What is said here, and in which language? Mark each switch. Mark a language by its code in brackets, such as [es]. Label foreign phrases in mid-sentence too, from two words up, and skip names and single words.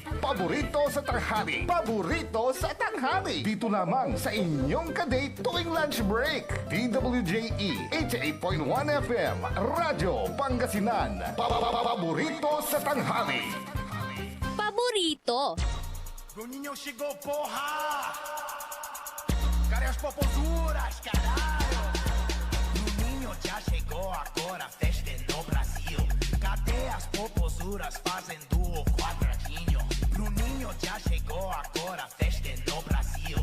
[tl] Paborito sa tanghali. Paborito sa tanghali. Dito lamang sa inyong kadate tuwing [en] lunch break. [tl] DWJE 88.1 FM Radyo Pangasinan. Paborito sa tanghali. Paborito. [pt] O ninho chegou, porra! Cadê as popozuras, caralho? O ninho já chegou, agora a festa é no Brasil. Cadê as popozuras fazendo o quadradinho? Bruninho já chegou, agora a festa é no Brasil.